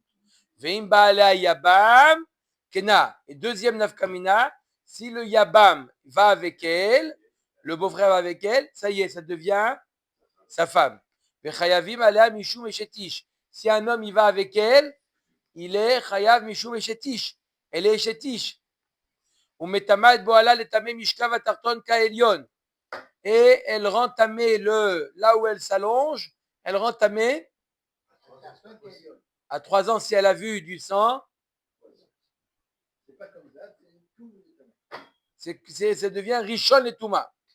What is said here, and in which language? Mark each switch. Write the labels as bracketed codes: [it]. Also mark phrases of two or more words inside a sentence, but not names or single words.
[he] ואם בא עליה יבם קנאה. [fr] Et deuxième nafkamina, si le Yabam va avec elle, le beau-frère va avec elle, ça y est, ça devient sa femme. Si un homme il va avec elle, il est [he] חייב משום אשת איש. [fr] Elle est eshetish. Et elle rend tamé là où elle s'allonge, elle rend tamé à 3 ans si elle a vu du sang. Ça devient [he] ראשון לטומאה.